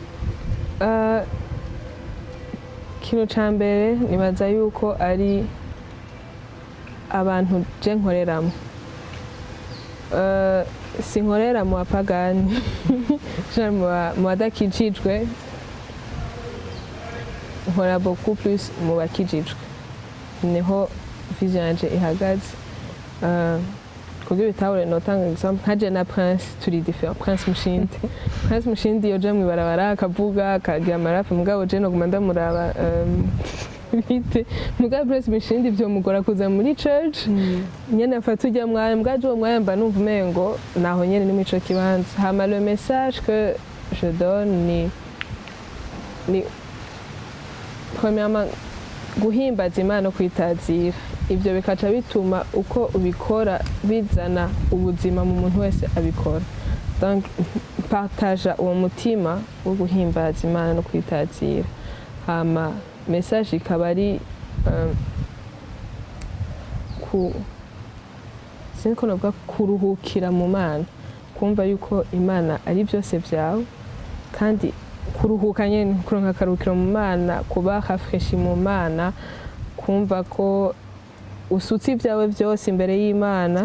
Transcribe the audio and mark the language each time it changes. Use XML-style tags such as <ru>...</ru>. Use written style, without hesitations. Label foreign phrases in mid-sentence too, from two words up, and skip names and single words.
<rn>Ikintu ca mbere nibaza yuko ari abantu je nkoreramo. Sinkorera mu bapagani mu badakijijwe, nkora</rn> <fr>beaucoup plus</fr> <rn>mu bakijijwe, niho vision yanje ihagaze. Kugira bitahure notanga exemple nka je na Prince turi different. Prince Mushindi yoja mw'ibarabara akavuga akagira amarape, mugabo je noguma ndamuraba bite. Mugabo Prince Mushindi vyo mugora kuza muri church nyene afata ujya mwanya, mugabo uwo mwanya mba numva umengo naho nyene ni mico kibanza. Hama</rn> <fr>le message que je donne</fr> <rn>ni premièrement guhimbaza Imana no kwitazira. Ivyo bikaca bituma uko ubikora bizana ubuzima mu muntu wese abikora.</rn> <fr>Donc partage</fr> <rn>uwo mutima wo guhimbaza Imana no kwitazira. Hama message ikaba ari siniko novuga kuruhukira mu Mana, kumva yuko Imana ari byose vyawe, kandi kuruhuka nyene kuronka akaruhukiro mu Mana, kuba rafreshi mu Mana, kumva ko usutse ibyawe byose imbere y'Imana.</rn>